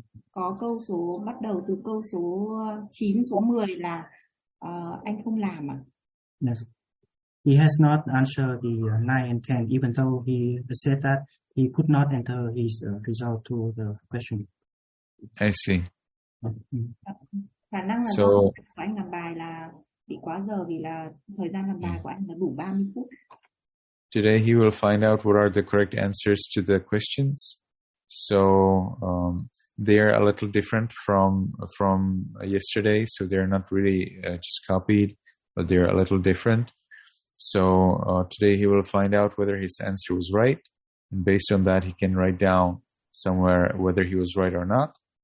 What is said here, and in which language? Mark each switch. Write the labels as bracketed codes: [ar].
[vi] Có câu số bắt đầu từ câu số 9, số 10 là anh không làm ạ. [en] Yes. He has not answered the 9 and 10, even though he said that he could not enter his result to the question. I see. [vi] Khả năng là [en] so, [vi] của anh làm bài là bị quá giờ vì là thời gian làm bài của anh là đủ 30 phút. [en] Today he will find out what are the correct answers to the questions. So they are a little different from yesterday. So they are not really just copied, but they are a little different. So today he will find out whether his answer was right, and based on that he can write down somewhere whether he was right or not.